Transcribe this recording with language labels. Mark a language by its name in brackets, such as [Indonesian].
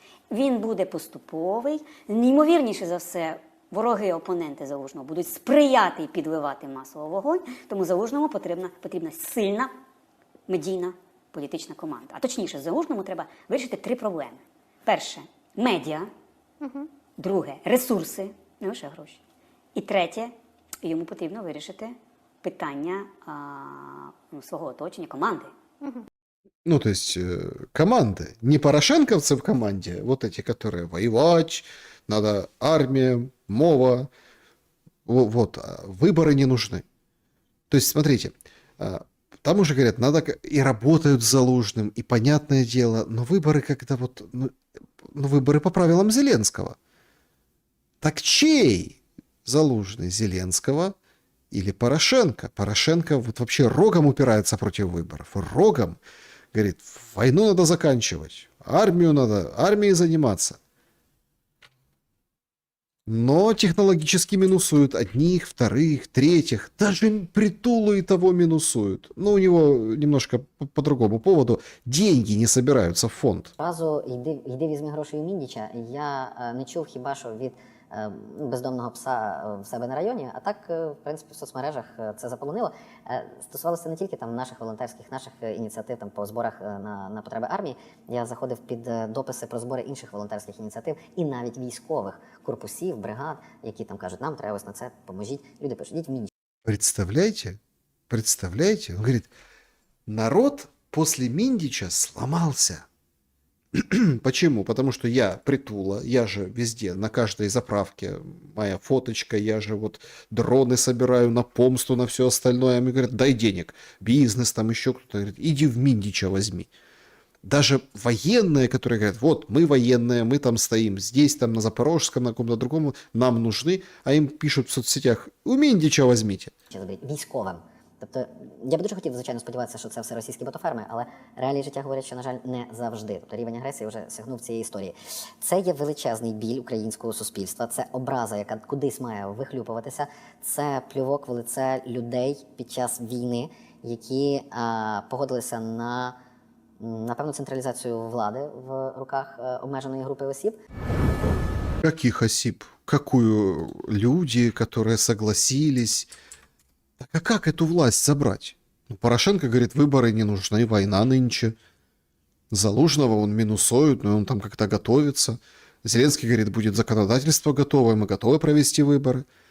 [Ukrainian] Він буде поступовий, неймовірніше за все, вороги, опоненти Залужного будуть сприяти і підливати масово вогонь, тому Залужному потрібна сильна медійна політична команда. А точніше, Залужному треба вирішити 3 проблеми. Перше – медіа. Друге – ресурси, не лише гроші. І третє – йому потрібно вирішити питання свого оточення, команди. [Russian] Ну, то есть команды. Не порошенковцы в команде, вот эти, которые воевать, надо армия, мова. Вот, выборы не нужны. То есть, смотрите, там уже говорят, надо и работают с Залужным, и понятное дело, но выборы как-то вот, ну, выборы по правилам Зеленского. Так чей Залужный, Зеленского или Порошенко? Порошенко вот вообще рогом упирается против выборов. Рогом. Говорит, войну надо заканчивать, армию надо, армией заниматься. Но технологически минусуют одних, вторых, третьих. Даже Притулу и того минусуют. Но у него немножко по другому поводу. Деньги не собираются в фонд. [Ukrainian] Разу йди візьми гроші у Міндіча. Я не чув хіба що від бездомного пса в себе на районі, а так, в принципі, в соцмережах це заполонило. Стосувалося не тільки там наших волонтерських, наших ініціатив там по зборах на потреби армії. Я заходив під дописи про збори інших волонтерських ініціатив і навіть військових корпусів, бригад, які там кажуть, нам треба ось на це, поможіть. Люди пишуть, йдіть в Міндіч. [Russian] Представляете? Представляете? Он говорит, народ после Миндича сломался. Почему? Потому что я Притула, я же везде, на каждой заправке моя фоточка, я же вот дроны собираю на помсту, на все остальное. А мне говорят, дай денег, бизнес там еще кто-то. Говорит, иди в Миндича возьми. Даже военные, которые говорят, вот мы военные, мы там стоим здесь, там на Запорожском, на каком-то другом, нам нужны, а им пишут в соцсетях, у Миндича возьмите. [Ukrainian] Військовим. Тобто, я б дуже хотів, звичайно, сподіватися, що це все російські ботоферми, але реалії життя говорять, що, на жаль, не завжди. Тобто рівень агресії вже сягнув цієї історії. Це є величезний біль українського суспільства, це образа, яка кудись має вихлюпуватися, це плювок в лице людей під час війни, які погодилися на певну централізацію влади в руках обмеженої групи осіб. [Russian] Каких осіб? Какую люди, которые согласились? Так а как эту власть забрать? Ну, Порошенко говорит, выборы не нужны, война нынче. Залужного он минусует, но он там как-то готовится. Зеленский говорит, будет законодательство готово, мы готовы провести выборы.